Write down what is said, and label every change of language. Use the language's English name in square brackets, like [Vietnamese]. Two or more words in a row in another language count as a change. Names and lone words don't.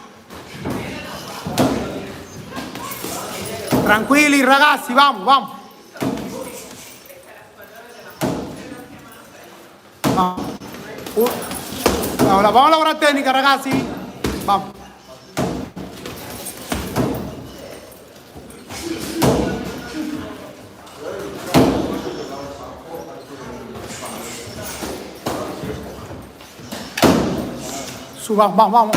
[Italian] Tranquilli ragazzi, [Spanish] vamos, vamos. Ahora vamos a [Italian] lavorare tecnica ragazzi. [Spanish] Vamos. Su, vamos, vamos, vamos.